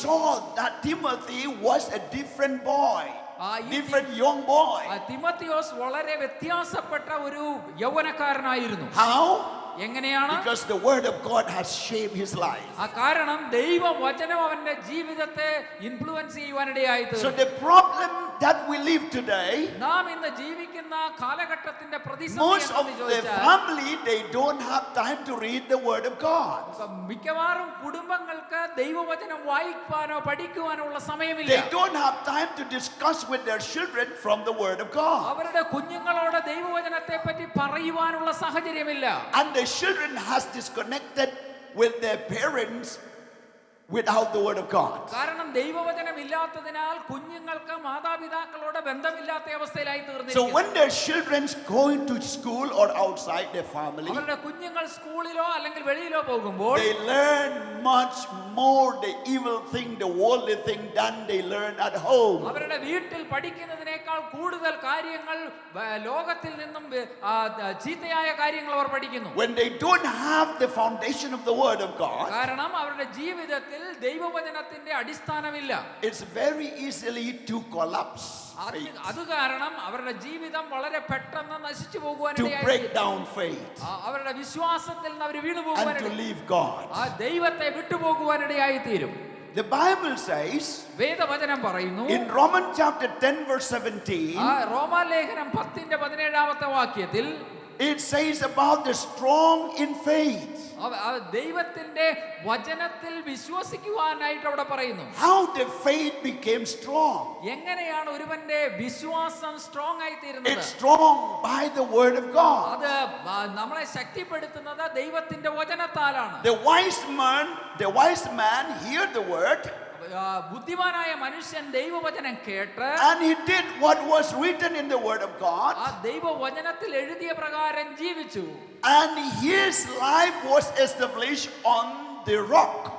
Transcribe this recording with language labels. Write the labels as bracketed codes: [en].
[en] saw that Timothy was a different boy, different young boy. [ml] Timotheos വളരെ വ്യത്യാസപ്പെട്ട ഒരു യൗവനക്കാരനായിരുന്നു. [en] How? [ml] എങ്ങനെയാണ്? [en] Because the word of God has shaped his life. [ml] കാരണം ദൈവവചനം അവന്റെ ജീവിതത്തെ influence ചെയ്യുവാനിടയായി. [en] So the problem that we live today, [ml] നാം ഇന്ന് ജീവിക്കുന്ന കാലഘട്ടത്തിന്റെ [en] most of [ml] പ്രതിസന്ധി [en] the family, they don't have time to read the word of God. [ml] മിക്കവാറും കുടുംബങ്ങൾക്ക് ദൈവവചനം വായിക്കാനോ പഠിക്കുവാനോ ഉള്ള സമയമില്ല. [en] They don't have time to discuss with their children from the word of God. [ml] അവരുടെ കുഞ്ഞുങ്ങളോട് ദൈവവചനത്തെ പറ്റി പറയുവാനുള്ള സാഹചര്യമില്ല. [en] And the children has disconnected with their parents without the word of God. [ml] കാരണം ദൈവവചനം ഇല്ലാത്തതിനാൽ കുഞ്ഞുങ്ങൾക്ക് മാതാപിതാക്കളോട് ബന്ധമില്ലാത്ത അവസ്ഥയിലായി [en] So [ml] തീർന്നിരിക്കുന്നു. [en] when their children going to school or outside their family, [ml] അവരുടെ കുഞ്ഞുങ്ങൾ സ്കൂളിലോ അല്ലെങ്കിൽ വെളിയിലോ പോകുമ്പോൾ [en] they learn much more the evil thing, the worldly thing than they learn at home. [ml] അവരുടെ വീട്ടിൽ പഠിക്കുന്നതിനേക്കാൾ കൂടുതൽ കാര്യങ്ങൾ ലോകത്തിൽ നിന്നും ചീത്തയായ കാര്യങ്ങൾ അവർ പഠിക്കുന്നു. [en] When they don't have the foundation of the word of God, [ml] കാരണം അവരുടെ ജീവിതത്തിൽ ദൈവവചനത്തിന്റെ അടിസ്ഥാനമില്ല. [en] it's very easily to collapse, [ml] അത് കാരണം അവരുടെ ജീവിതം വളരെ പെട്ടെന്ന് നശിച്ചു [en] to [ml] പോകുവാനിടയായി. [en] break down faith, [ml] അവരുടെ വിശ്വാസത്തിൽ നിന്ന് അവർ വീണു [en] and to [ml] പോകുവാനിടയായി. [en] leave God. [ml] ആ ദൈവത്തെ വിട്ടുപോകുവാനിടയായി തീരും. [en] The Bible says [ml] വേദവചനം പറയുന്നു [en] in Romans chapter 10 verse 17, [ml] റോമാലേഖനം 10:17 വാക്യത്തിൽ [en] it says about the strong in faith. [ml] ദൈവത്തിന്റെ വചനത്തിൽ വിശ്വസിക്കുവാനായിട്ട് അവിടെ പറയുന്നു. [en] How the faith became strong. [ml] എങ്ങനെയാണ് ഒരുവന്റെ വിശ്വാസം സ്ട്രോങ് ആയി തീരുന്നത്? [en] It's strong by the word of God. [ml] അത് നമ്മളെ ശക്തിപ്പെടുത്തുന്നത് ദൈവത്തിന്റെ വചനത്താലാണ്. [en] The wise man hear the word, [ml] ബുദ്ധിമാനായ മനുഷ്യൻ ദൈവവചനം കേട്ട് [en] and he did what was written in the word of God, [ml] ആ ദൈവവചനത്തിൽ എഴുതിയ പ്രകാരം ജീവിച്ചു. [en] and his life was established on the rock.